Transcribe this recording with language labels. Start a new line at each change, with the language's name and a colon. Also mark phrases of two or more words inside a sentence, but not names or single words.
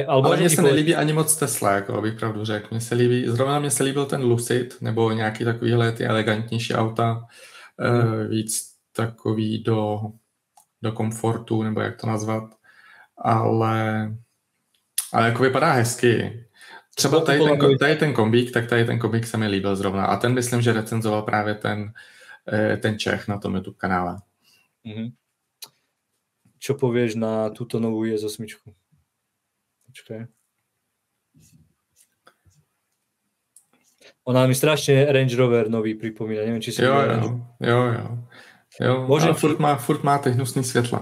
Czech: ale mně se nelíbí ani moc Tesla, jako abych pravdu řekl. Zrovna mně se líbil ten Lucid, nebo nějaký takovýhle ty elegantnější auta, víc takový do komfortu, nebo jak to nazvat. Ale jako vypadá hezky. Třeba tady ten kombík, tak tady ten kombík se mi líbil zrovna. A ten myslím, že recenzoval právě ten Čech na tom YouTube kanále. Mm-hmm.
Slovak: Čo povieš na túto novú IS-8? Počkaj. Ona mi strašne Range Rover nový pripomína. Neviem, či si...
Czech: Jo. Furt má ty hnusný svetla.